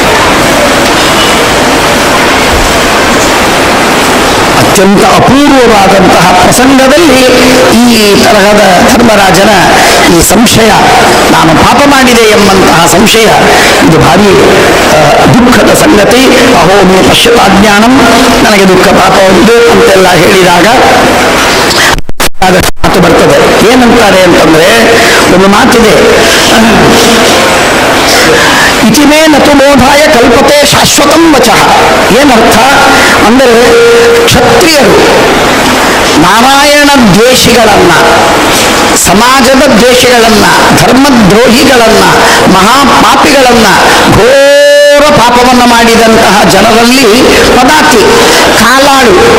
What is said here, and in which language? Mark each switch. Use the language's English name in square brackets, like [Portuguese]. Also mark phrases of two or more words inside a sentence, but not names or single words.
[Kannada] ಅತ್ಯಂತ ಅಪೂರ್ವವಾದಂತಹ ಪ್ರಸಂಗದಲ್ಲಿ ಈ ತರಹದ ಧರ್ಮರಾಜನ ಈ ಸಂಶಯ, ನಾನು ಪಾಪ ಮಾಡಿದೆ ಎಂಬಂತಹ ಸಂಶಯ, ಇದು ಭಾರಿ ದುಃಖದ ಸಂಗತಿ. [Sanskrit] ಅಹೋ ಮೇ ಪಶ್ಯತಾಜ್ಞಾನಂ, [Kannada] ನನಗೆ ದುಃಖ ಪಾಪ ಉಂಟು ಅಂತೆಲ್ಲ ಹೇಳಿದಾಗ ಮಾತು ಬರ್ತದೆ. ಏನಂತಾರೆ ಅಂತಂದ್ರೆ, ಒಂದು ಮಾತಿದೆ, [Sanskrit] ಇತಿಮೇ ನತು ಮೋಧಾಯ ಕಲ್ಪತೆ ಶಾಶ್ವತಂ ವಚಃ. [Kannada] ಏನರ್ಥ ಅಂದರೆ, ಕ್ಷತ್ರಿಯರು ನಾರಾಯಣ ದ್ವೇಷಿಗಳನ್ನ, ಸಮಾಜದ ದ್ವೇಷಗಳನ್ನ, ಧರ್ಮದ್ರೋಹಿಗಳನ್ನ, ಮಹಾಪಾಪಿಗಳನ್ನ, ಘೋರ ಪಾಪವನ್ನು ಮಾಡಿದಂತಹ ಜನರಲ್ಲಿ ಪದಾತಿ ಕಾಲಾಳು